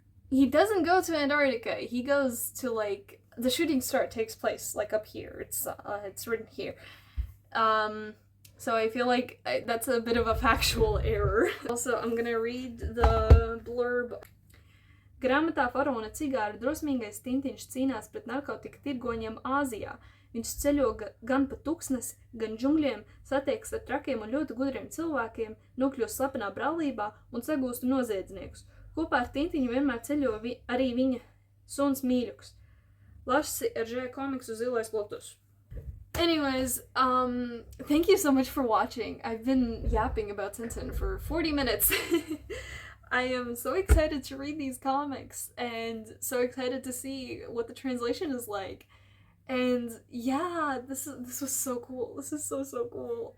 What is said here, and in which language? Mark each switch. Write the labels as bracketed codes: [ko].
[en] He doesn't go to Antarctica. He goes to, like, the shooting star takes place like up here. It's written here. So I feel like that's a bit of a factual error. Also, I'm gonna read the blurb. [lv] Grāmatā Faraona cigāri drosmīgais Tintiņš cīnās pret narkotika tirgoņiem Āzijā. Viņš ceļo gan pa tuksnesi, gan džungļiem, satiekas ar trakiem un ļoti gudriem cilvēkiem, nokļūst slepenā brālībā un sagūst noziedzniekus. Kopā ar Tintiņu vienmēr ceļo arī viņa suns mīļuks. Lasi Hergé komiksu Zilais Lotus. [en] Anyways, thank you so much for watching. I've been yapping about Tintin for 40 minutes. I am so excited to read these comics and so excited to see what the translation is like. And yeah, this was so cool. This is so cool.